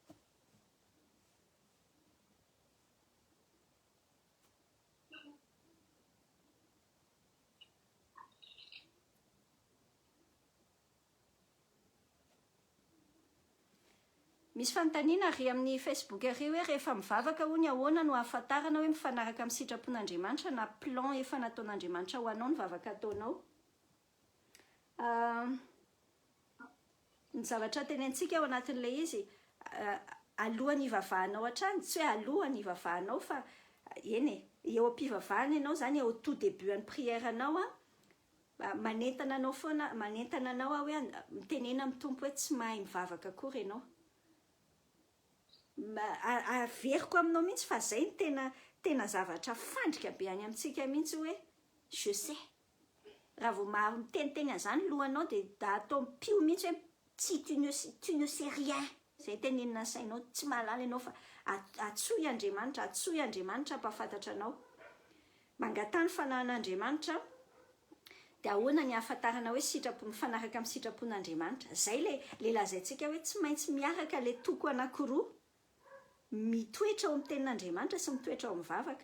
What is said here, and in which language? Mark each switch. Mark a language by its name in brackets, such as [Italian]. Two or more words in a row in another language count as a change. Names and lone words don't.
[Malagasy] Misy fanontaniana ry amin'ny Facebook ary hoe rehefa mivavaka hoy ny ahoana no ahafantarana hoe mifanaraka amin'ny sitrapon'Andriamanitra na plan efa nataon'Andriamanitra ho anao ny vavaka ataonao. Ny zavatra tenentsika ao anatin'ilay izy alohan'ny hivavahanao hatrany, tsy hoe alohan'ny hivavahanao fa eny eo am-pivavahana ianao zany [French] au tout début [Malagasy] ny prièrenao manentana anao foana, manentana anao hoe mitenena amin'ny tompo hoe tsy mahay mivavaka akory ianao. Averiko aminao mihitsy fa zay ny tena zavatra fandrika be any amintsika mihitsy hoe [French] je sais. [Malagasy] Raha vao miteniteny an'izany lohanao dia atao mpio mihitsy hoe tsy [French] tu ne sais rien. [Malagasy] Zay tenenina sainao, tsy mahalala ianao fa atsoy Andriamanitra mpahafantatra anao. Mangatany fanahin'Andriamanitra dia ahoana ny ahafantarana hoe mifanaraka amin'ny sitrapon'Andriamanitra. Zay le lazaintsika hoe tsy maintsy miaraka le toko anankiroa mitoetra ao amin'ny tenin'Andriamanitra sy mitoetra ao amin'ny vavaka.